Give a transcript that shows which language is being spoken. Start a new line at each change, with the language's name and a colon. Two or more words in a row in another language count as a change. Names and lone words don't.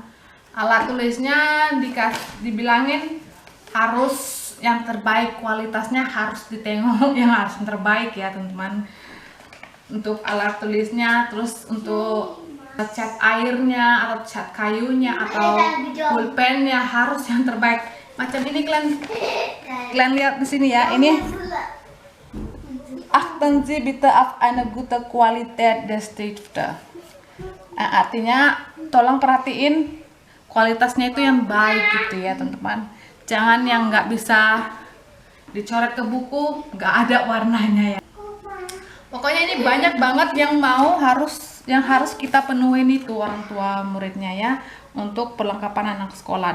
Indonesian: Alat tulisnya dibilangin harus yang terbaik, kualitasnya harus ditengok yang harus yang terbaik ya teman-teman. Untuk alat tulisnya, terus untuk cat airnya atau cat kayunya atau pulpennya harus yang terbaik. Macam ini kalian lihat di sini ya.
German: Ini achten Sie bitte auf eine gute Qualität des Stifte.
Indonesian: Artinya tolong perhatiin kualitasnya itu yang baik gitu ya teman-teman. Jangan yang nggak bisa dicoret ke buku, nggak ada warnanya ya. Pokoknya ini banyak banget yang harus kita penuhin itu orang tua muridnya ya, untuk perlengkapan anak sekolah.